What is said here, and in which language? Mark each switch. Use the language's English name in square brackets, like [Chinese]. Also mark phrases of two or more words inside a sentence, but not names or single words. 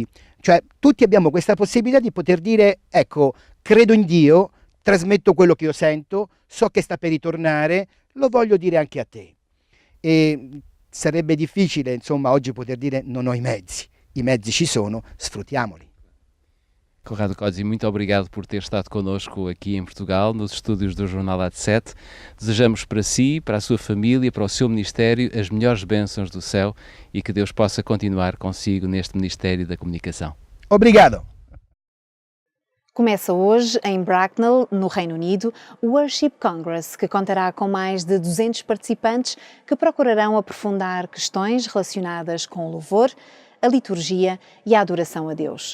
[Italian] Cioè tutti abbiamo questa possibilità di poter dire, ecco, credo in Dio, trasmetto quello che io sento, so che sta per ritornare, lo voglio dire anche a te. E sarebbe difficile, insomma, oggi poter dire non ho i mezzi ci sono, sfruttiamoli. [Portuguese] Conrado Cozzi, muito obrigado por ter estado connosco aqui em Portugal, nos estúdios do Jornal AT7. Desejamos para si, para a sua família, para o seu ministério, as melhores bênçãos do céu e que Deus possa continuar consigo neste Ministério da Comunicação. Obrigado! Começa hoje, em Bracknell, no Reino Unido, o Worship Congress, que contará com mais de 200 participantes que procurarão aprofundar questões relacionadas com o louvor, a liturgia e a adoração a Deus.